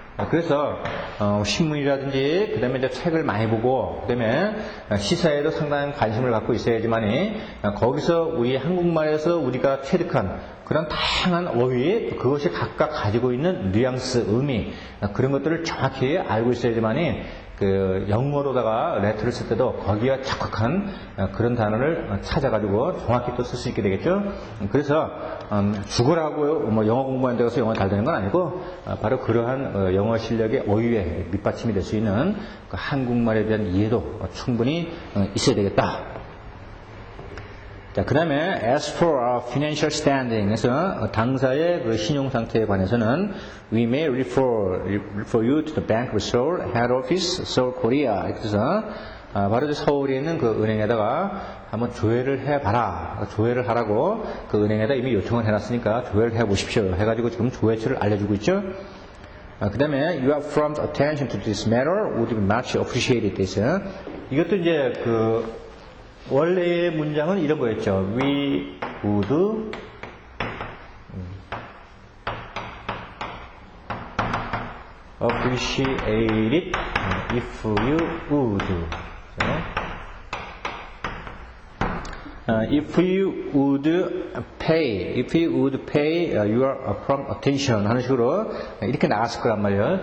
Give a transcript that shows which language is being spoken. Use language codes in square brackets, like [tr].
[ko] 그래서 신문이라든지 그다음에 이제 책을 많이 보고 그다음에 시사에도 상당한 관심을 갖고 있어야지만이 거기서 우리 한국말에서 우리가 체득한 그런 다양한 어휘 그것이 각각 가지고 있는 뉘앙스, 의미 그런 것들을 정확히 알고 있어야지만이 그 영어로다가 레터를 쓸 때도 거기에 적합한 그런 단어를 찾아가지고 정확히 또 쓸 수 있게 되겠죠. 그래서 죽으라고 뭐 영어 공부하는 데 가서 영어 잘 되는 건 아니고 바로 그러한 영어 실력의 어휘에 밑받침이 될 수 있는 그 한국말에 대한 이해도 충분히 있어야 되겠다. 자, 그 다음에 as for our financial standing 에서 당사의 그 신용 상태에 관해서는 we may refer you to the Bank of Seoul Head Office, Seoul, Korea. 이렇게 해서 바로 서울에 있는 그 은행에다가 한번 조회를 해봐라. 조회를 하라고 그 은행에다 이미 요청을 해놨으니까 조회를 해보십시오. 해가지고 지금 조회처를 알려주고 있죠. 그 다음에 your prompt attention to this matter would be much appreciated. 돼서 이것도 이제 그 원래의 문장은 이런 거였죠. [en] We would appreciate it if you would. [ko] If you would pay your prompt attention 하는 식으로 이렇게 나갔을 거란 말이에요.